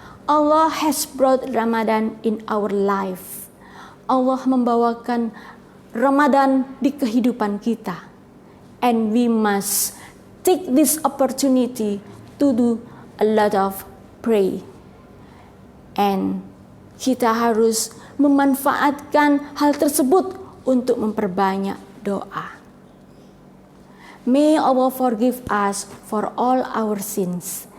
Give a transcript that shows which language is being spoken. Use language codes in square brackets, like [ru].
[en] Allah has brought Ramadan in our life. [id] Allah membawakan Ramadan di kehidupan kita. [en] And we must take this opportunity to do a lot of pray. [id] And kita harus memanfaatkan hal tersebut untuk memperbanyak doa. [en] May Allah forgive us for all our sins.